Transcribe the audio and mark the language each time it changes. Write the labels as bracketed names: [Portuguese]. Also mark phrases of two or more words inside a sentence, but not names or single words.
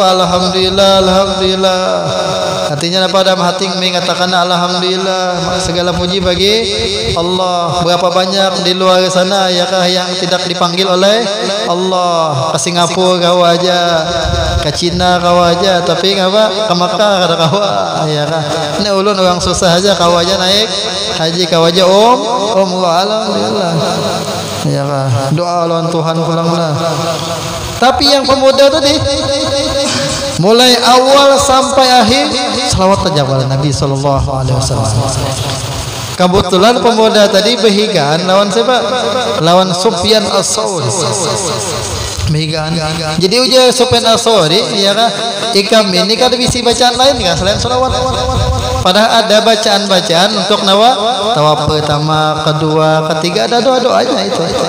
[Arabic] Alhamdulillah, alhamdulillah. [Indonesian] Artinya apa? Dalam hati mengatakan alhamdulillah, segala puji bagi Allah. Berapa banyak di luar sana ya kah yang tidak dipanggil oleh Allah? [Banjar] Ke Singapura kau aja, ke Cina kau aja, tapi apa? Ke Makkah kada kau ya kah? Ini ulun orang susah aja kau aja naik haji kau aja alhamdulillah ya kah? Doa lawan Tuhan pulanglah. Tapi yang pemuda tadi mulai awal sampai akhir selawat aja kepada Nabi [Arabic] sallallahu alaihi wasallam. [Banjar] Kebetulan pemuda tadi behigaan lawan siapa? Lawan Sufyan As-Tsauri. Behigaan. Jadi ujar Sufyan As-Tsauri ya kah? Ikam ini kan bisa bacaan lain kan selain selawat. Padahal ada bacaan-bacaan untuk nawa tawaf pertama, kedua, ketiga, ada doa-doanya itu.